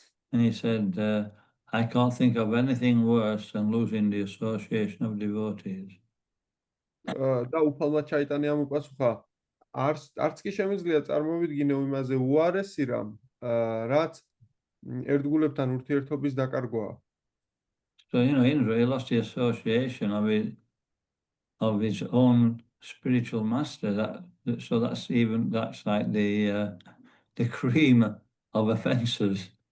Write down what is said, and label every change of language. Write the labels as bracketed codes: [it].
[en] And he said, I can't think of anything worse than losing the association of devotees. [ka] და უფალმა ჩაიტანე ამოპასუხა, არც კი შემიძლია წარმოვიდგინო იმაზე უარესი რამ, რაც ერთგულებთან ურთიერთობის დაკარგვაა. [en] So, Indra, he lost the association of his own spiritual master. So that's like the cream of offences.